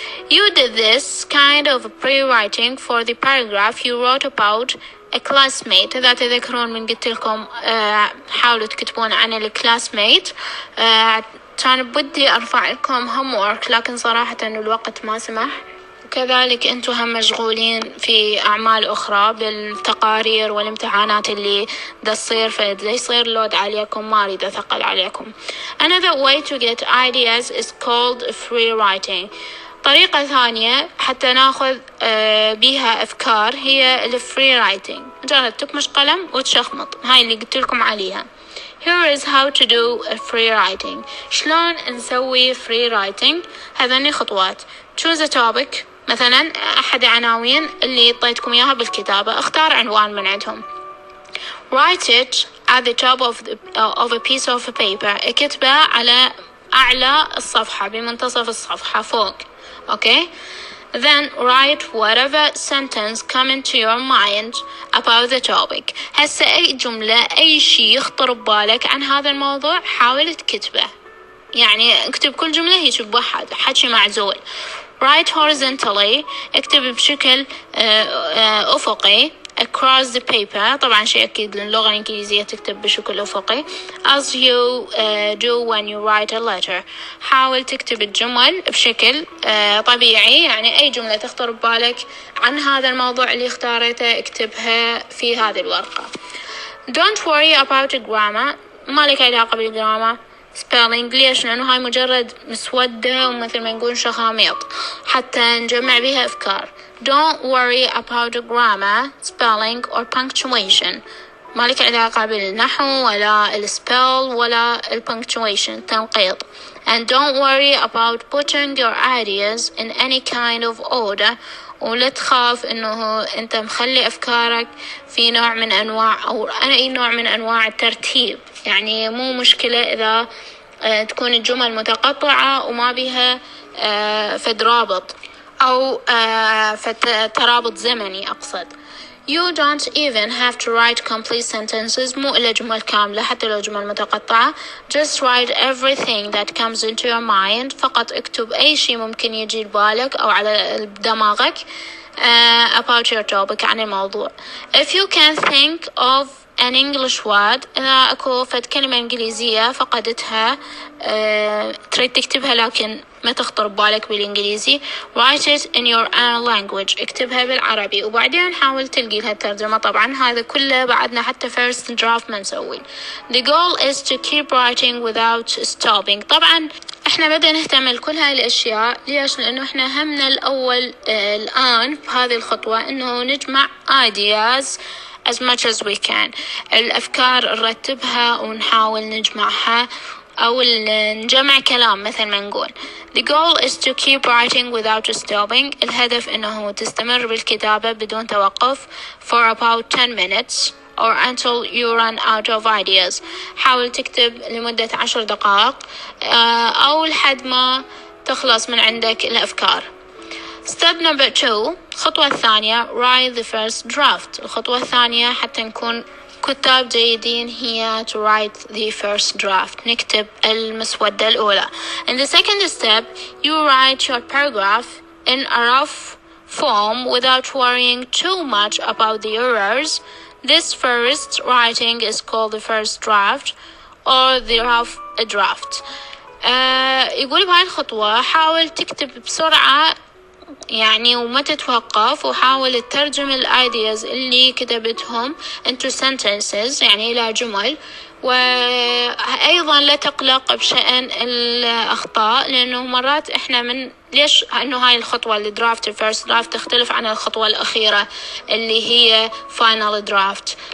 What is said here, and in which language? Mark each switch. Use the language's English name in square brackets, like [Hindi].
[English] you did this kind of pre-writing for the paragraph you wrote about a classmate. [Arabic] إذا تذكرون من قلت لكم حاولوا تكتبون عن الكلاسميت. كان بدي أرفع لكم homework لكن صراحة الوقت ما سمح، وكذلك أنتم هم مشغولين في أعمال أخرى بالتقارير والامتحانات اللي تصير، فإذا يصير لود عليكم ما أريد أثقل عليكم. [English] Another way to get ideas is called free writing. [Arabic] طريقة ثانية حتى ناخذ بيها أفكار هي الفري رايتنج. مجرد تكمش قلم وتشخمط، هاي اللي قلت لكم عليها. [English] Here is how to do a free writing. [Arabic] شلون نسوي free writing؟ هذني خطوات. [English] choose a topic، [Arabic] مثلا أحد عناوين اللي طيتكم إياها بالكتابة، اختار عنوان من عندهم. [English] write it at the top of a piece of paper. [Arabic] اكتبه على أعلى الصفحة بمنتصف الصفحة فوق. [English] okay, then write whatever sentence come into your mind about the topic. [Arabic] هسه أي جملة أي شيء يخطر ببالك عن هذا الموضوع حاول تكتبه، يعني اكتب كل جملة هيك بوحد، حكي معزول. [English] write horizontally [Arabic] اكتب بشكل أفقي [English] across the paper. [Arabic] طبعا شيء أكيد للغة الإنجليزية تكتب بشكل أفقي [English] as you do when you write a letter. [Arabic] حاول تكتب الجمل بشكل طبيعي، يعني أي جملة تخطر ببالك عن هذا الموضوع اللي اختارته اكتبها في هذه الورقة. [English] don't worry about grammar. [Arabic] ما لك علاقة بالجرامر. spelling ليش؟ لأنه هاي مجرد مسودة ومثل ما نقول شخاميط حتى نجمع بها أفكار. [English] don't worry about grammar, spelling or punctuation. [Arabic] ما لك علاقة بالنحو ولا الspell ولا punctuation تنقيط. [English] and don't worry about putting your ideas in any kind of order. [Arabic] ولا تخاف إنه أنت مخلي أفكارك في نوع من أنواع أو أي نوع من أنواع الترتيب. يعني مو مشكلة إذا تكون الجمل متقطعة وما بها فد رابط أو ترابط زمني أقصد. [English] You don't even have to write complete sentences. [Arabic] مو إلا جمل كاملة حتى لو جمل متقطعة. [English] Just write everything that comes into your mind. [Arabic] فقط اكتب أي شيء ممكن يجي لبالك أو على دماغك [English] about your topic [Arabic] عن الموضوع. [English] If you can think of an English word، [Arabic] إذا أكو فد كلمة إنجليزية فقدتها تريد تكتبها لكن ما تخطر ببالك بالإنجليزي، [English] write it in your own language. [Arabic] اكتبها بالعربي وبعدين حاول تلقي لها الترجمة. طبعا هذا كله بعدنا حتى first draft ما نسوي. [English] The goal is to keep writing without stopping. [Arabic] طبعا احنا بدنا نهتم لكل هاي الاشياء. ليش؟ لانه احنا همنا الاول الان بهذه الخطوة انه نجمع [English] ideas as much as we can. [Arabic] الافكار نرتبها ونحاول نجمعها أو نجمع كلام مثل ما نقول. [English] The goal is to keep writing without stopping. [Arabic] الهدف إنه تستمر بالكتابة بدون توقف [English] for about 10 minutes or until you run out of ideas. [Arabic] حاول تكتب لمدة 10 دقائق أو لحد ما تخلص من عندك الأفكار. [English] Step number 2. [Arabic] الخطوة الثانية [English] write the first draft. [Arabic] الخطوة الثانية حتى نكون كتاب جيدين هي [English] to write the first draft. [Arabic] نكتب المسودة الأولى. [English] In the second step you write your paragraph in a rough form without worrying too much about the errors. This first writing is called the first draft or the rough draft. [Arabic] يقول بهاي الخطوة حاول تكتب بسرعة يعني وما تتوقف، وحاول تترجم الايدياز اللي كتبتهم into sentences يعني إلى جمل. وأيضا لا تقلق بشأن الأخطاء، لأنه مرات إحنا من ليش أنه هاي الخطوة الدرافت الفيرست درافت تختلف عن الخطوة الأخيرة اللي هي فاينل درافت.